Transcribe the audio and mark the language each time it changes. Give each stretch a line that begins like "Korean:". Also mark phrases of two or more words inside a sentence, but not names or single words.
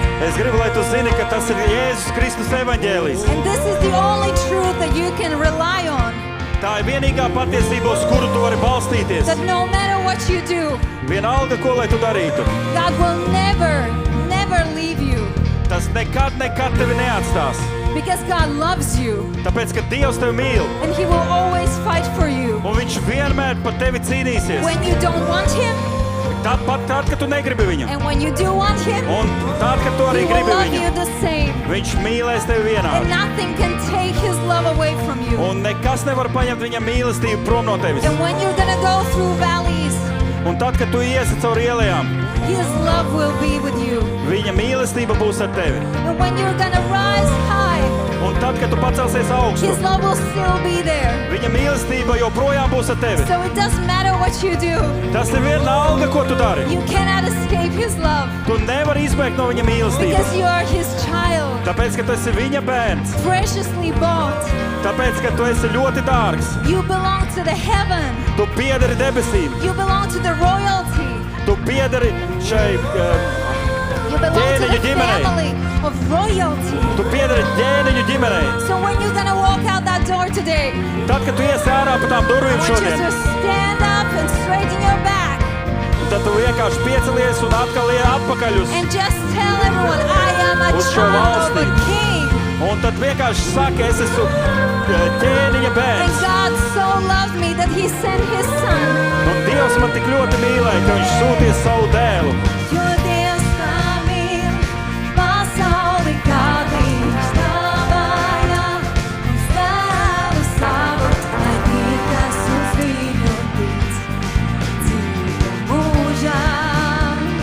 Latvian: es gribu, lai tu zini, ka tas ir Jēzus Kristus evaņģēlijs.
English: And this is the only truth that you can rely on.
Latvian: Tā ir vienīgā patiesība, uz kuru tu vari balstīties.
English: That no matter what you do,
Latvian: Vienalga, ko lai tu darītu,
English: God will never leave you.
Latvian: tas nekad tevi neatstās.
English: Because God loves you.
Latvian: Tāpēc, ka Dievs tevi mīl,
English: And He will always fight for you.
Latvian: un Viņš vienmēr par tevi cīnīsies.
English: When you don't want Him,
Latvian: Tad, kad tu negribi viņu,
English: and when you do want Him,
Latvian: un tad, kad tu arī
English: He will
Latvian: gribi love viņu,
English: you the same.
Latvian: Viņš mīlēs tevi And vienādi.
English: nothing can take His love away from you.
Latvian: Un nekas nevar paņemt viņa mīlestību prom no tevis.
English: And when you're gonna go through valleys,
Latvian: Un tad, kad tu iesi cauri ielām,
English: His love will be with you.
Latvian: viņa mīlestība būs ar tevi.
English: And when you're gonna rise high,
Latvian: Un tad, kad tu pacelsies augstu,
English: His love will still be there.
Latvian: viņa mīlestība joprojām būs ar tevi.
English: So it doesn't matter what you do.
Latvian: Tas ir vienalga, ko tu dari.
English: You cannot escape His love
Latvian: Tu nevari izbēgt no viņa mīlestības.
English: because you are His child,
Latvian: Tāpēc, ka tu esi viņa bērns.
English: preciously bought.
Latvian: Tāpēc, ka tu esi ļoti dārgs.
English: You belong to the heaven.
Latvian: Tu piederi debesīm.
English: You belong to the royalty.
Latvian: Tu piederi šai,
English: You belong to
Latvian: Ģēniņu the ģimenei.
English: family of royalty.
Latvian: tu piederi ģēniņu ģimenei.
English: So when you're gonna walk out that door today,
Latvian: Tad, kad tu iesi ārā pa tām I durvīm
English: want you
Latvian: šodien,
English: to stand up and straighten your back
Latvian: tad tu vienkārši piecelies un atkal iet atpakaļ uz.
English: and just tell everyone, I am a
Latvian: Uz šo
English: child of a
Latvian: valstību. king. Un tad vienkārši saka, es esmu ķēniņa And bērns.
English: God so loved me that He sent His Son.
Latvian: Un Dievs man tik ļoti mīlēja, ka Viņš sūtīja savu dēlu. Jo Dievs tā mīl pasauli, kā Viņš dāvāja mums dēlu savu, lai tie, kas uz Viņu tic, dzīvo mūžām.